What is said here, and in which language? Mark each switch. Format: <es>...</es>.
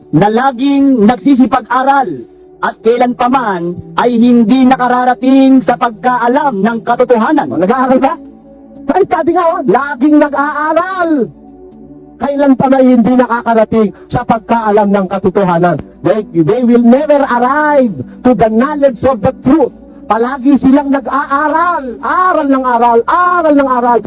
<tl>Na laging nagsisipag-aral at kailanpaman ay hindi nakararating sa pagkaalam ng katotohanan. Nag-aaral ba? Ay, study nga, oh. Laging nag-aaral. Kailan pa na hindi nakakarating sa pagkaalam ng katotohanan?</tl> <en>They will never arrive to the knowledge of the truth.</en> <tl>Palagi silang nag-aaral. Aral ng aral, aral ng aral.</tl>